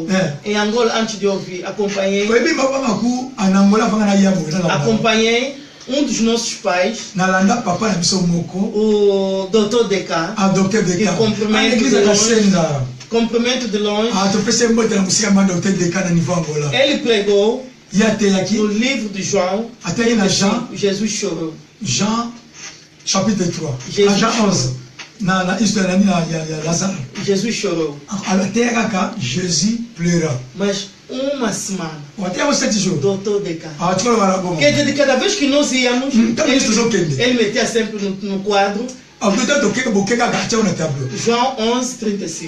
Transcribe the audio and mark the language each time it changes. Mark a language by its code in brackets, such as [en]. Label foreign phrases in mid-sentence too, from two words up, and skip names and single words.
[pt] Em Angola, antes de ouvir, acompanhei um dos nossos pais, o doutor Deka, que cumprimento de longe. Ele pregou no livro de João. Jesus chorou. [fr] Jean, chapitre 3. Jean 11. [pt] Jesus chorou. [fr] Jesus pleura. [pt] Mas uma semana, doutor Deka, quer dizer, cada vez que nós íamos, ele metia sempre no quadro João 11:35.